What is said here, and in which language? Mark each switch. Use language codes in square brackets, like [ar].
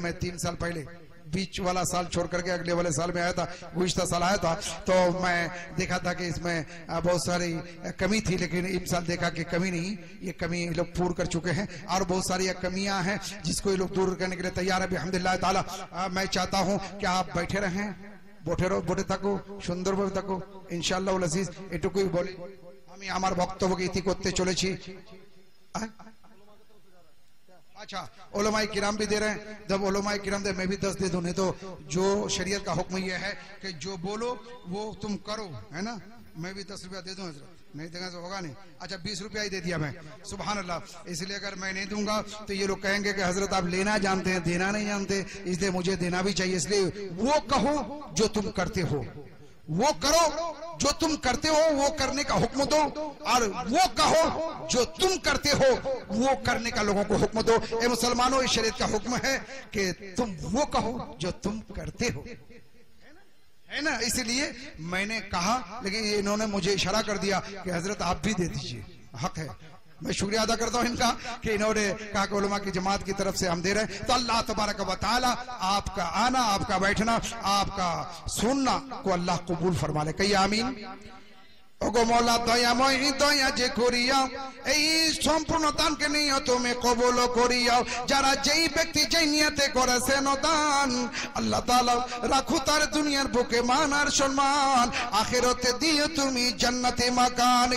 [hi] मैं 3 साल पहले बीच वाला साल छोड़ करके अगले वाले साल में आया था, गुज़िश्ता साल आया था, तो मैं देखा था कि इसमें बहुत सारी कमी थी, लेकिन इन साल देखा कि कमी नहीं, ये कमी लोग पूर्ण कर चुके हैं और बहुत सारी कमियां हैं जिसको ये लोग दूर करने के लिए तैयार है बिहम्दिल्लाह ताला। मैं चाहता हूं कि आप बैठे रहें, बोटे [bn] থাকো সুন্দরভাবে থাকো ইনশাআল্লাহ আজিজ। এটুকুই বলি, আমি আমার বক্তব্যকে ইতি করতে চলেছি। [hi] अच्छा उलमाए किराम भी दे रहे हैं, जब उलमाए किराम दे मैं भी 10 दे दूं, नहीं तो जो शरीयत का हुक्म ये है कि जो बोलो वो तुम करो, है ना। मैं भी 10 रुपया दे दूं हजरत, नहीं देगा तो होगा नहीं। अच्छा 20 रुपया ही दे दिया मैं, सुभान अल्लाह। इसलिए अगर मैं नहीं दूंगा तो ये लोग कहेंगे कि हजरत आप लेना जानते हैं देना नहीं जानते, इसलिए मुझे देना भी चाहिए। इसलिए वो कहो जो तुम करते हो, वो करो जो तुम करते हो, वो करने का हुक्म दो, और वो कहो जो तुम करते हो वो करने का लोगों को हुक्म दो। ए मुसलमानों, इस शरीयत का हुक्म है कि तुम वो कहो जो तुम करते हो, है ना। इसलिए मैंने कहा, लेकिन इन्होंने मुझे इशारा कर दिया कि हजरत आप भी दे दीजिए, हक है। मैं शुक्रिया अदा करता हूं इनका कि इन्होंने कहा कि उलमा की जमात की तरफ से हम दे रहे हैं। तो अल्लाह तबारक व तआला आपका आना, आपका बैठना, आपका सुनना को अल्लाह कबूल फरमा ले। कहिए आमीन। [bn] ওগো মওলা দয়াময় দয়া যে করিয়া এই সম্পূর্ণ দানকে নিয়ত তুমি কবুল করিয়া, যারা যেই ব্যক্তি যেই নিয়তে করেছেন দান, আল্লাহ তাআলা রাখো তার দুনিয়ার বুকে মান আর সম্মান, আখিরাতে দিও তুমি জান্নাতে মাকান।